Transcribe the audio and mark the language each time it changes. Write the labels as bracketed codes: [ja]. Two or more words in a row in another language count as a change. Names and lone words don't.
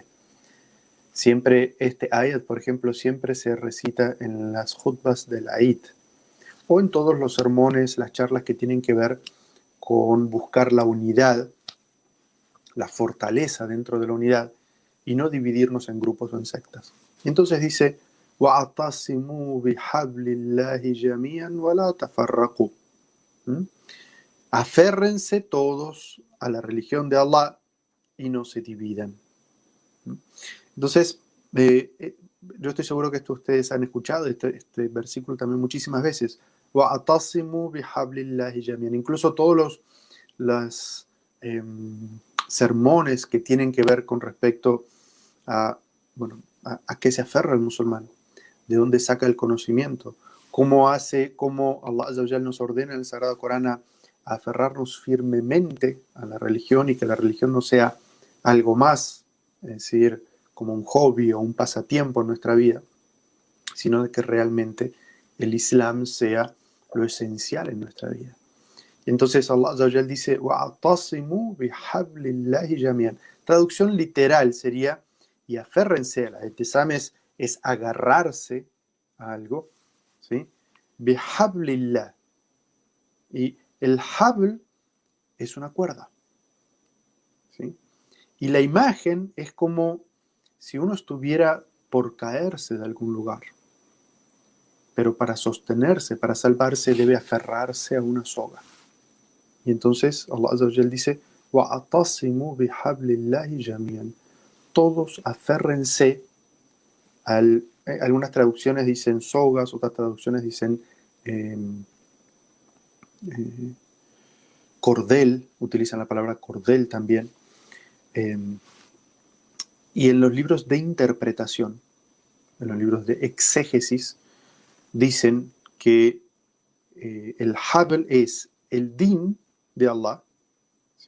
[es] Siempre este ayat, por ejemplo, siempre se recita en las khutbas del Eid o en todos los sermones, las charlas que tienen que ver con buscar la unidad, la fortaleza dentro de la unidad y no dividirnos en grupos o en sectas. Y entonces dice, [ar] وَاعْتَصِمُوا بِحَبْلِ اللَّهِ جَمِيعًا وَلَا تَفَرَّقُوا. [es] Aférrense todos a la religión de Allah y no se dividan. Entonces, yo estoy seguro que esto ustedes han escuchado, este versículo también muchísimas veces. [ar] وَاعْتَصِمُوا بِحَبْلِ اللَّهِ جَمِيعًا. [es] Incluso todos los sermones que tienen que ver con respecto a qué se aferra el musulmán, de dónde saca el conocimiento, cómo [ar] الله عز وجل [es] nos ordena en el Sagrado Corán a aferrarnos firmemente a la religión y que la religión no sea algo más, es decir, como un hobby o un pasatiempo en nuestra vida, sino de que realmente el Islam sea lo esencial en nuestra vida. Y entonces [ar] الله عز وجل [es] dice, [ar] وَاعْتَصِمُوا بِحَبْلِ اللَّهِ جَمِيعًا. [es] Traducción literal sería, y aférrense a las itisames, es agarrarse a algo, ¿sí? [ar] بِحَبْلِ. [es] Y el habl es una cuerda, ¿sí? Y la imagen es como si uno estuviera por caerse de algún lugar. Pero para sostenerse, para salvarse, debe aferrarse a una soga. Y entonces [ar] الله عز وجل [es] dice, [ar] وَاعْتَصِمُوا بِحَبْلِ اللَّهِ جَمِيعًا. [es] Todos aférrense algunas traducciones dicen sogas, otras traducciones dicen cordel, utilizan la palabra cordel también. Y en los libros de interpretación, en los libros de exégesis, dicen que el habl es el din de Allah, ¿sí?